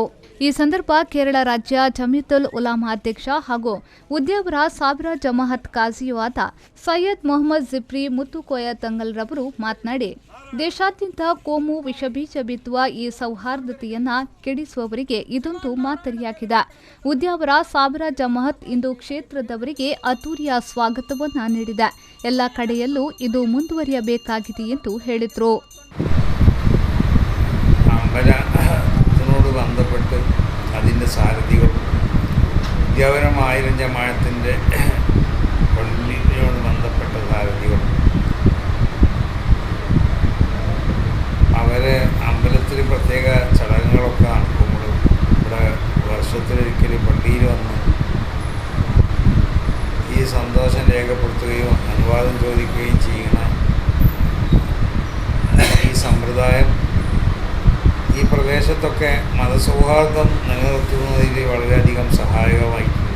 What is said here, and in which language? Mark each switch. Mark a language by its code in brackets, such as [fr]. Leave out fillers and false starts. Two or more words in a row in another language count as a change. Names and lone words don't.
[kn] ಈ ಸಂದರ್ಭ ಕೇರಳ ರಾಜ್ಯ ಜಮೀಯತುಲ್ ಉಲಾಮಾ ಅಧ್ಯಕ್ಷ ಹಾಗೂ ಉದ್ಯಾವರ ಸಾವಿರ ಜಮಾಅತ್ ಕಾಜಿಯೂ ಆದ ಸೈಯದ್ ಮೊಹಮ್ಮದ್ ಜಿಫ್ರಿ ಮುತ್ತುಕೋಯ ತಂಗಲ್ ರವರು ಮಾತನಾಡಿ, ದೇಶಾದ್ಯಂತ ಕೋಮು ವಿಷಬೀಜ ಬಿತ್ತುವ ಈ ಸೌಹಾರ್ದತೆಯನ್ನ ಕೆಡಿಸುವವರಿಗೆ ಇದೊಂದು ಮಾದರಿಯಾಗಿದೆ. ಉದ್ಯಾವರ ಸಾವಿರ ಜಮಾಅತ್ ಇಂದು ಕ್ಷೇತ್ರದವರಿಗೆ ಅದ್ದೂರಿಯ ಸ್ವಾಗತವನ್ನ ನೀಡಿದೆ. ಎಲ್ಲ ಕಡೆಯಲ್ಲೂ ಇದು ಮುಂದುವರಿಯಬೇಕಾಗಿದೆ ಎಂದು ಹೇಳಿದರು. [ml] അമ്പലത്തിനോട് ബന്ധപ്പെട്ട് അതിൻ്റെ സാരഥികൾ ഉദ്യാവരം 1000 ജമാഅത്തിൻ്റെ പള്ളിയോട് ബന്ധപ്പെട്ട സാരഥികൾ അവരെ അമ്പലത്തിൽ പ്രത്യേക ചടങ്ങുകളൊക്കെ നടക്കുമ്പോൾ ഇവിടെ വർഷത്തിലൊരിക്കൽ പള്ളിയിൽ വന്ന് ഈ സന്തോഷം രേഖപ്പെടുത്തുകയും അനുവാദം ചോദിക്കുകയും ചെയ്യുന്ന ഈ സമ്പ്രദായം ഈ പ്രദേശത്തൊക്കെ മതസൗഹാർദ്ദം നിലനിർത്തുന്നതിൽ വളരെയധികം സഹായകമായിട്ടുണ്ട്.